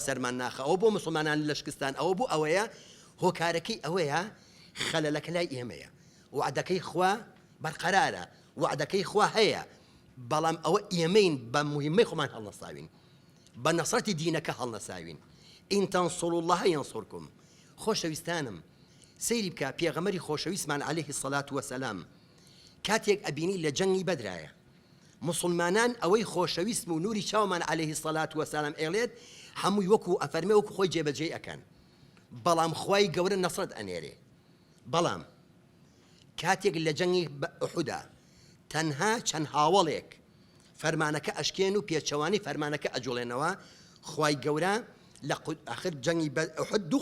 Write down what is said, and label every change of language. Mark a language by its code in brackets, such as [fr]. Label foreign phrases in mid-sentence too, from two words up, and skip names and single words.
[ckb] سەرمان ناخە ئەو بۆ موسڵمانان لە شکستان ئەوە بۆ ئەوەیە هۆکارەکەی ئەوەیە خەلەلەکە لای ئێمەیە وعدەکەی خوا بەرقەرارە وعدەکەی خوا هەیە بەڵام ئەوە ئێمەین بە موهمەی خۆمان هەڵنەساوین بە نەسرەتی دینەکە هەڵنەساوین [ar] ئین تەنسوڕوا الله یەنسوڕکم [ckb] خۆشەویستانم سەیری بکە پێغەمبەری خۆشەویستمان [ar] عليه الصلاة والسلام [ckb] کاتێک ئەبینی لە جەنگی بەدرایە مسلمانان ئەوەی خۆشەویست و نوری چاومان [ar] عليه الصلاة والسلام [ckb] ئێڵێت هەمووی وەکو ئەفەرمێ وەکو خۆی جێبەجێ ئەکەن بەڵام خوای گەورە نەسرەت ئەنێرێ بەڵام کاتێک لە جەنگی ئوحودا تەنها چەند هاوڵێک فەرمانەکە ئەشکێن و پێچەوانی فەرمانەکە ئەجوڵێنەوە خوای گەورە لە ئاخر جەنگی ئوحود دوو